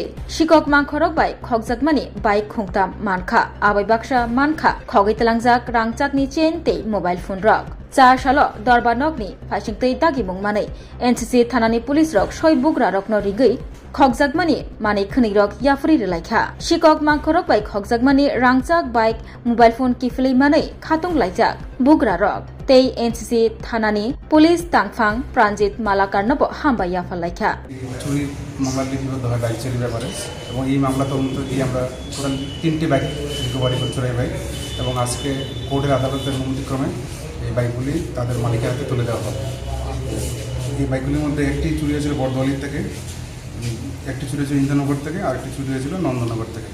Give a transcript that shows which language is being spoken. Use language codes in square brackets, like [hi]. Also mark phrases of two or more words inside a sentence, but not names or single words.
[trp] sikok mangkhorok bai khokjakmani bai khongtam mankha abai baksa mankha khogoi talangjak rangjakni chain tei [en] mobile phone [trp] rok cha salo dorbanokni phasingtei dagi mungmanei NCC thanani police rok soi bugra rokno rigei khokjakmani mani khni rok yafri relaikha sikok mangkhorok bai khokjakmani rangjak [en] bike mobile phone [trp] kiflei manei khatung laijak bugra rok tei NCC thanani police tangphang Pranjit Malakar nobo hamba yafal laikha [bn] চুরি মামলা লিপিবদ্ধ হয় বাইক চুরির ব্যাপারে এবং এই মামলা তদন্ত দিয়ে আমরা টোটাল 3টি [en] bike recovery [bn] করে চোরাই বাইক এবং আজকে কোর্টের আদালতের অনুমতিক্রমে এই বাইকগুলি তাদের মালিকের হাতে তুলে দেওয়া হবে। এই বাইকগুলির মধ্যে একটি চুরি হয়েছিল বর্দোয়ালি থেকে, একটি চুরি হয়েছিল ইন্দ্রনগর থেকে, আর একটি চুরি হয়েছিল নন্দনগর থেকে।